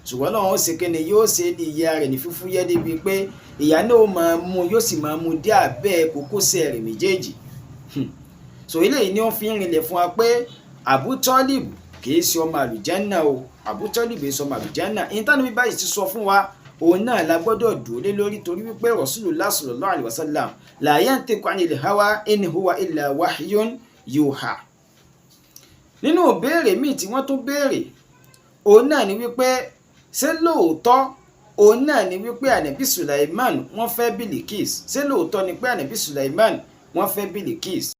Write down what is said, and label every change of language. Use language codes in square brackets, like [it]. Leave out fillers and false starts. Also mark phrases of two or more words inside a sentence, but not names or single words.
[yo] ṣùgbọ́n náà ó ṣe kéne yóò ṣe ní ìyá rẹ̀ ní fífúyẹ́ débi pé ìyá náà máa mú yóò sì máa mú dé abẹ́ kókósẹ̀ rẹ̀ méjèèjì. So eléyìí ni wọ́n fi ń rinlẹ̀ fún wa pé Abu Talib kì í ṣe ọmọ àlùjánnà o, Abu Talib kì í ṣe ọmọ àlùjánnà. ìtàn bí báyìí ti sọ fún wa òun náà la gbọ́dọ̀ dúró lé lórí, torí wípé [ar] رسول الله صلى الله عليه وسلم لا ينطق عن الهوى إن هو إلا وحي يوحى. [yo] Nínú ìbéèrè míì tí wọ́n tún béèrè òun náà ni wípé ṣé lóòótọ́ òun náà ni wípé ànábì Sulaiman wọ́n fẹ́ Bilikis, ṣé lóòótọ́ ni pé ànábì Sulaiman wọ́n fẹ́ Bilikis.